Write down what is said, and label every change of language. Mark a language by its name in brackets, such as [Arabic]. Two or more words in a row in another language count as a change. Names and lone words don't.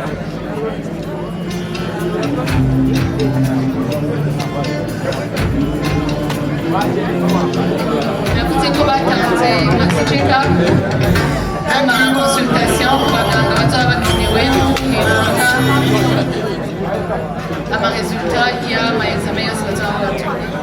[Rundi] navuze ko batanze maxi [English] check up [Rundi] ama consultation ku baganga bazaba bakenewe kwibuka ama resultat y'ama examen yose bazaba batumye